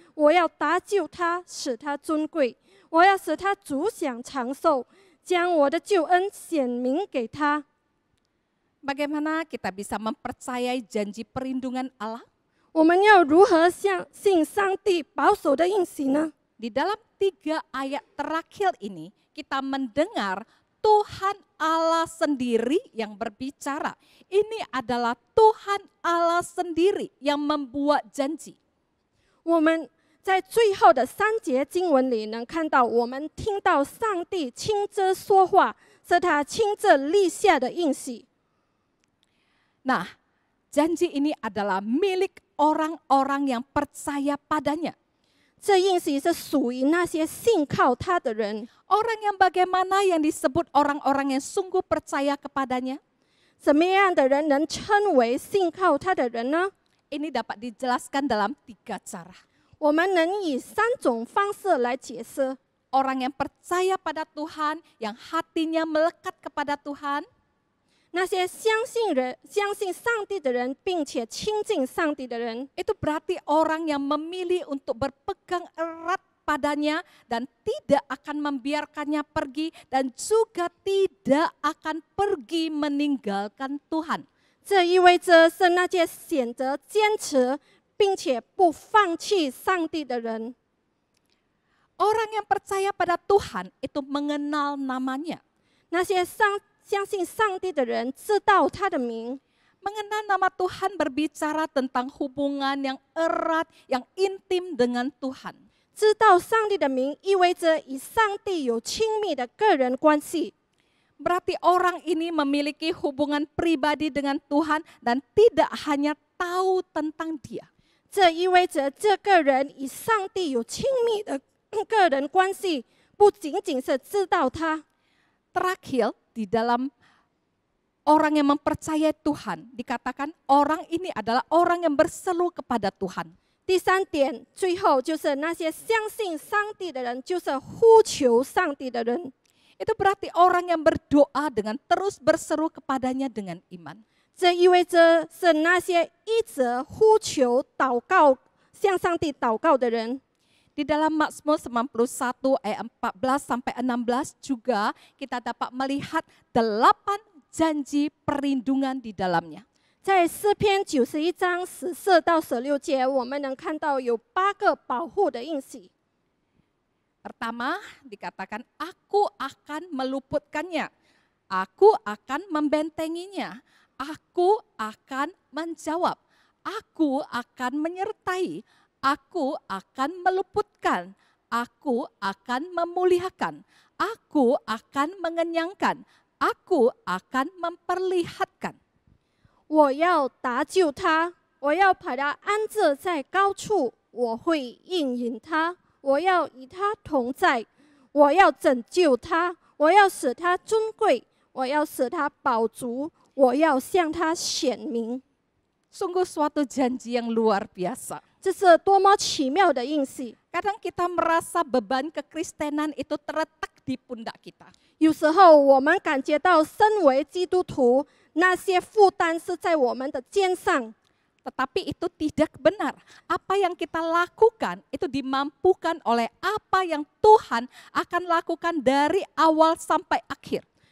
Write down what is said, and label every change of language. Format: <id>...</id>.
<zh>我要搭救他，使他尊贵；我要使他足享长寿，将我的救恩显明给他。”</zh> <id>Bagaimana kita bisa mempercayai janji perlindungan Allah?</id> <zh>我们要如何相信上帝保守的应许呢？</zh> <id>Di dalam 3 ayat terakhir ini, kita mendengar Tuhan Allah sendiri yang berbicara. Ini adalah Tuhan Allah sendiri yang membuat janji.</id> <zh>我们在最后的3节经文里能看到，我们听到上帝亲自说话，是他亲自立下的应许。</zh> <id>Nah, janji ini adalah milik orang-orang yang percaya padanya.</id> <zh>这应许是属于那些信靠他的人。</zh> <id>Orang yang bagaimana yang disebut orang-orang yang sungguh percaya kepadanya?</id> <zh>什么样的人能称为信靠他的人呢？</zh> <id>Ini dapat dijelaskan dalam 3 cara.</id> <zh>我们能以3种方式来解释。</zh> <id>Orang yang percaya pada Tuhan, yang hatinya melekat kepada Tuhan.</id> <zh>那些相信上帝的人，并且亲近上帝的人，</zh> <id>Itu berarti orang yang memilih untuk berpegang erat padanya dan tidak akan membiarkannya pergi dan juga tidak akan pergi meninggalkan Tuhan.</id> <zh>这意味着是那些选择坚持并且不放弃上帝的人。</zh> <id>Orang yang percaya pada Tuhan itu mengenal namanya.</id> <zh>那些相信上帝的人知道他的名。</zh> <id>Mengenal nama Tuhan berbicara tentang hubungan yang erat, yang intim dengan Tuhan.</id> <zh>知道上帝的名意味着与上帝有亲密的个人关系。</zh> <id>Berarti orang ini memiliki hubungan pribadi dengan Tuhan dan tidak hanya tahu tentang Dia.</id> <zh>这意味着这个人与上帝有亲密的个人关系，不仅仅是知道他。</zh> <id>Terakhir, di dalam orang yang mempercayai Tuhan, dikatakan orang ini adalah orang yang berseru kepada Tuhan.</id> <zh>第3点，最后就是那些相信上帝的人，就是呼求上帝的人。</zh> <id>Itu berarti orang yang berdoa dengan terus berseru kepadanya dengan iman.</id> <zh>这意味着是那些一直呼求、祷告、向上帝祷告的人。</zh> <id>Di dalam Mazmur 91 ayat 14 sampai 16 juga kita dapat melihat 8 janji perlindungan di dalamnya.</id> <zh>在诗篇91章14到16节，我们能看到有8个保护的应许。</zh> <id>Pertama dikatakan, aku akan meluputkannya, aku akan membentenginya, aku akan menjawab, aku akan menyertai, aku akan meluputkan, aku akan memuliakan, aku akan mengenyangkan, aku akan memperlihatkan.</id> <zh>我要搭救他，我要把他安置在高处，我会应允他，我要与他同在，我要拯救他，我要使他尊贵，我要使他饱足，我要向他显明。</zh> <id>Sungguh suatu janji yang luar biasa.</id> <zh>这是多么奇妙的应许！</zh> <id>Kadang kita merasa beban kekristenan itu terletak di pundak kita.</id> <zh>有时候我们感觉到，身为基督徒，那些负担是在我们的肩上。</zh> <id>Tetapi itu tidak benar. Apa yang kita lakukan itu dimampukan oleh apa yang Tuhan akan lakukan dari awal sampai akhir.</id>